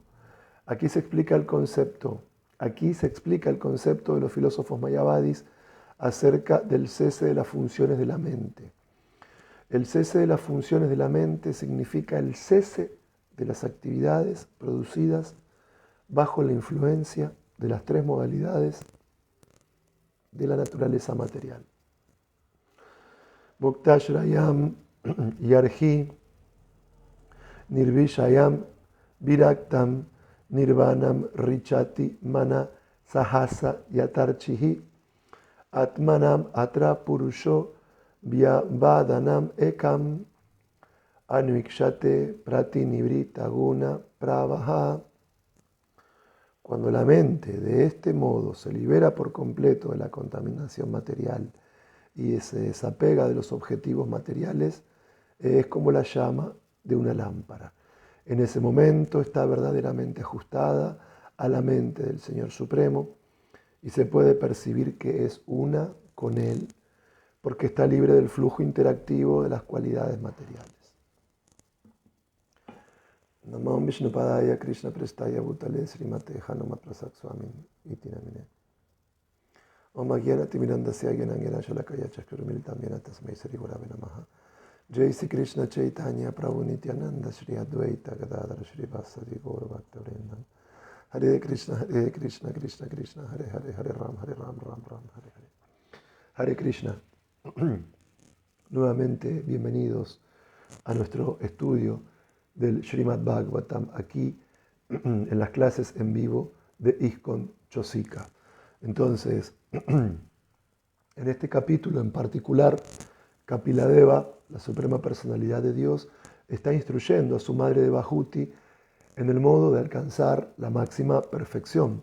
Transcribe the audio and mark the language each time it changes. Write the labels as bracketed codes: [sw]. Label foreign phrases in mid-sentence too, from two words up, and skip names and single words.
[es] Aquí se explica el concepto de los filósofos mayavadis acerca del cese de las funciones de la mente. El cese de las funciones de la mente significa el cese de las actividades producidas bajo la influencia de las tres modalidades de la naturaleza material. [sa] भुक्ताश्रयं यर्हि निर्विषयं विरक्तं निर्वाणं ऋच्छति मनः सहसा यथार्चिः आत्मानं अत्र पुरुषो व्यवधानं एकं अन्वीक्षते प्रतिनिवृत्त गुण प्रवाह. [es] Cuando la mente de este modo se libera por completo de la contaminación material y se desapega de los objetivos materiales, es como la llama de una lámpara. En ese momento está verdaderamente ajustada a la mente del Señor Supremo y se puede percibir que es una con Él, porque está libre del flujo interactivo de las cualidades materiales. [sa] नमं विष्णुपादाय कृष्ण प्रेष्ठाय भूतले श्रीमते हनुमत् प्रसक् स्वामी इति नामिने. ॐ अज्ञान तिमिरान्धस्य ज्ञानाङ्गेन शलाकया चक्रमीलितं येन तस्मै श्री गुरवे नमः. जय श्री कृष्ण चैतन्य प्रभु नित्यानन्द श्री अद्वैत गदाधर श्री वासादि गौर भक्त वृन्दं. हरे कृष्ण, कृष्ण कृष्ण, हरे हरे, हरे राम, राम राम, हरे हरे. हरे कृष्ण. [es] Nuevamente, bienvenidos a nuestro estudio del Srimad Bhagavatam, aquí en las clases en vivo de ISKCON Chosika. Entonces, en este capítulo en particular, Kapiladeva, la Suprema Personalidad de Dios, está instruyendo a su madre Devahuti en el modo de alcanzar la máxima perfección.